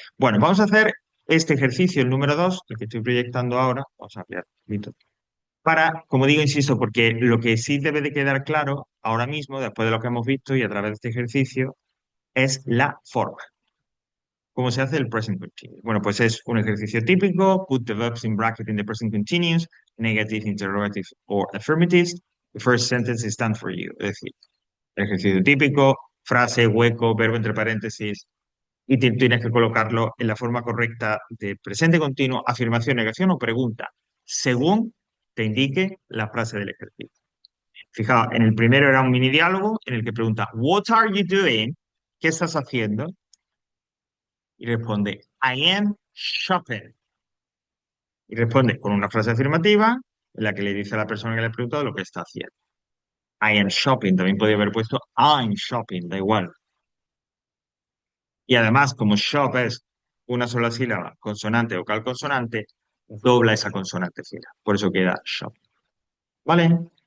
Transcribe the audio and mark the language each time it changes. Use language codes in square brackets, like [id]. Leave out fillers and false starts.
[es] Bueno, vamos a hacer este ejercicio, el número 2 el que estoy proyectando ahora. Vamos a ampliar un poquito. Para, como digo, insisto, porque lo que sí debe de quedar claro ahora mismo, después de lo que hemos visto y a través de este ejercicio, es la forma. ¿Cómo se hace el present continuous? Bueno, pues es un ejercicio típico. [en] Put the verbs in bracket in the present continuous, negative, interrogative or affirmatives. The first sentence is stand for you. [es] Es decir, ejercicio típico, frase, hueco, verbo entre paréntesis, y tienes que colocarlo en la forma correcta de presente continuo, afirmación, negación o pregunta, según te indique la frase del ejercicio. Fijaos, en el primero era un mini diálogo en el que pregunta, [en] What are you doing? [es] ¿Qué estás haciendo? Y responde, [en] I am shopping. [es] Y responde con una frase afirmativa en la que le dice a la persona que le ha preguntado lo que está haciendo. [en] I am shopping. [es] También podría haber puesto [en] I'm shopping, [es] da igual. Y además, como shop es una sola sílaba, consonante o vocal consonante, dobla esa consonante final. Por eso queda shop. ¿Vale?